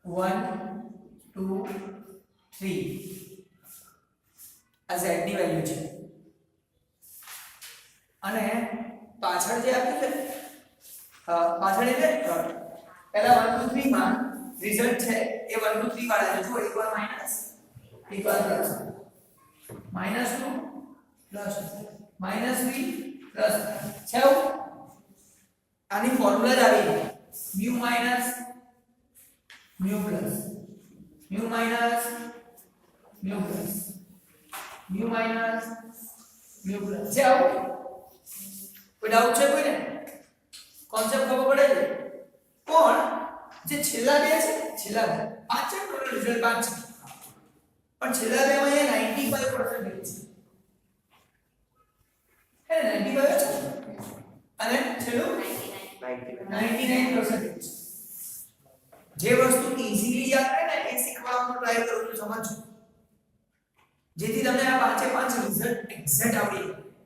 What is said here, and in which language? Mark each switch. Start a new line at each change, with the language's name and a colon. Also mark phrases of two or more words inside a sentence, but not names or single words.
Gujarati: 1 2 3 આ z ની વેલ્યુ છે અને પાછળ જે આપ્યું છે પાછળ એટલે પહેલા 1 2 3 માં રિઝલ્ટ છે એ 1 2 3 વાળા છે જો એકવાર માઈનસ એકવાર પ્લસ -2 પ્લસ -3 પ્લસ છે આની ફોર્મ્યુલા જ આવી
English: mu minus mu plus mu minus mu plus mu minus mu plus
Gujarati: છે આવું કોઈ ડાઉટ છે કોઈને કોન્સેપ્ટ ખબર પડે છે પણ જે છેલ્લા બે છે છેલ્લા બે પાંચ છે
English: total result
Gujarati: 5 છે પણ છેલ્લા બે માં એ 95% છે હે 95 છે અને છેલ્લું 99% જે વસ્તુ ઈઝીલી યાદ રહે ને એ શીખવાનો ટ્રાય કરો તો સમજો જેથી તમને આ પાંચે પાંચ
English: result exact
Gujarati: આવડી જાય